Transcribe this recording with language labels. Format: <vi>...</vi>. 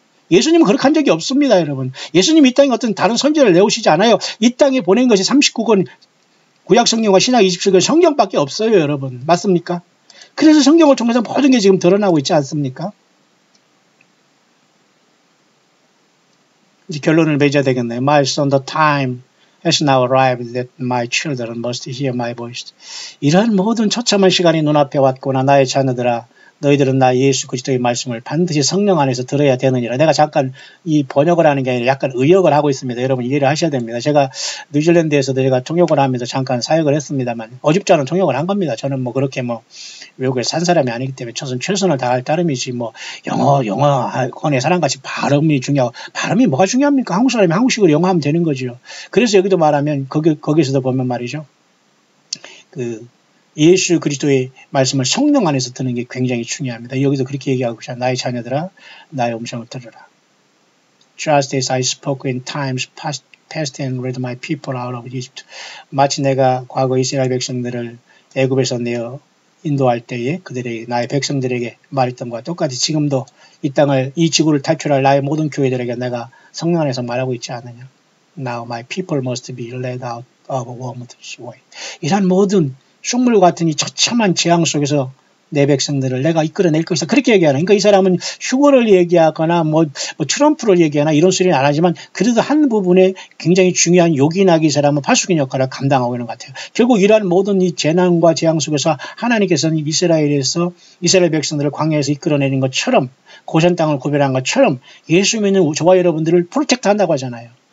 <ko>예수님은 그렇게 한 적이 없습니다, 여러분. 예수님 이 땅에 어떤 다른 선지자를 내오시지 않아요. 이 땅에 보낸 것이 39권 구약 성경과 신약 27권 성경밖에 없어요, 여러분. 맞습니까? 그래서 성경을 통해서 모든 게 지금 드러나고 있지 않습니까? 이제 결론을 맺어야 되겠네요.</ko> <en>My son, the time has now arrived that my children must hear my voice.</en> <ko>이러한 모든 처참한 시간이 눈앞에 왔구나. 나의 자녀들아, 너희들은 나 예수 그리스도의 말씀을 반드시 성령 안에서 들어야 되느니라. 내가 잠깐 이 번역을 하는 게 아니라 약간 의역을 하고 있습니다. 여러분 이해를 하셔야 됩니다. 제가 뉴질랜드에서도 제가 통역을 하면서 잠깐 사역을 했습니다만 어줍잖은 통역을 한 겁니다. 저는 뭐 그렇게 뭐 외국에 산 사람이 아니기 때문에 최선을 다할 따름이지 뭐 영어권의 사람같이 발음이 중요하고 발음이 뭐가 중요합니까? 한국 사람이 한국식으로 영어하면 되는 거죠. 그래서 여기도 말하면 거기서도 보면 말이죠. 예수 그리스도의 말씀을 성령 안에서 듣는 게 굉장히 중요합니다. 여기서 그렇게 얘기하고 있잖아요. 나의 자녀들아, 나의 음성을 들으라.</ko> <en>Just as I spoke in times past and led my people out of Egypt.</en> <ko>마치 내가 과거 이스라엘 백성들을 애굽에서 내어 인도할 때에 그들에게 나의 백성들에게 말했던 것과 똑같이 지금도 이 지구를 탈출할 나의 모든 교회들에게 내가 성령 안에서 말하고 있지 않느냐.</ko> <en>Now my people must be led out of worm's way.</en> <ko>이런 모든 쑥물 같은 이 처참한 재앙 속에서 내 백성들을 내가 이끌어낼 것이다. 그렇게 얘기하는. 그러니까 이 사람은 휴거를 얘기하거나 뭐 트럼프를 얘기하나 이런 소리는 안 하지만 그래도 한 부분에 굉장히 중요한 요긴하게 이 사람은 파수꾼 역할을 감당하고 있는 것 같아요. 결국 이러한 모든 이 재난과 재앙 속에서 하나님께서는 이스라엘 백성들을 광야에서 이끌어내는 것처럼 고센 땅을 구별한 것처럼 예수 믿는 저와 여러분들을 프로텍트 한다고 하잖아요.</ko>